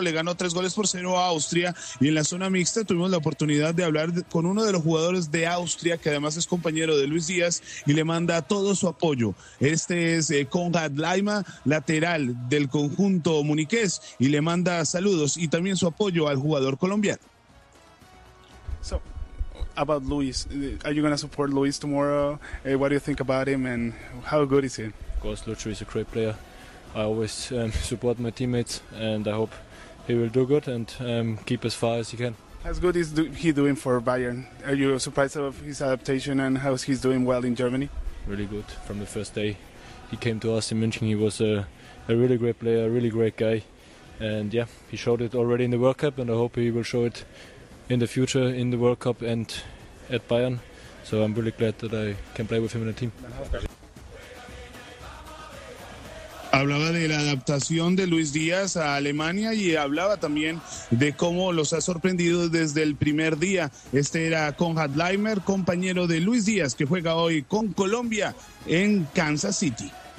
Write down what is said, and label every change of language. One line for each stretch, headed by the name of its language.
Spanish: Le ganó 3-0 a Austria y en la zona mixta tuvimos la oportunidad de hablar con uno de los jugadores de Austria, que además es compañero de Luis Díaz y le manda todo su apoyo. Este es Konrad Leima, lateral del conjunto muniqués, y le manda saludos y también su apoyo al jugador colombiano.
English: So, about Luis, are you going to support Luis tomorrow? What do you think about him and how good is he? Of course, Lucho is a great player. I always support my teammates and I hope he will do good and keep as far as he can. How good is he doing for Bayern? Are you surprised of his adaptation and how he's doing well in Germany? Really good. From the first day he came to us in München, he was a really great player, a really great guy. And yeah, he showed it already in the World Cup and I hope he will show it in the future, in the World Cup and at Bayern. So I'm really glad that I can play with him in a team.
Spanish: Hablaba de la adaptación de Luis Díaz a Alemania y hablaba también de cómo los ha sorprendido desde el primer día. Este era Konrad Leimer, compañero de Luis Díaz, que juega hoy con Colombia en Kansas City.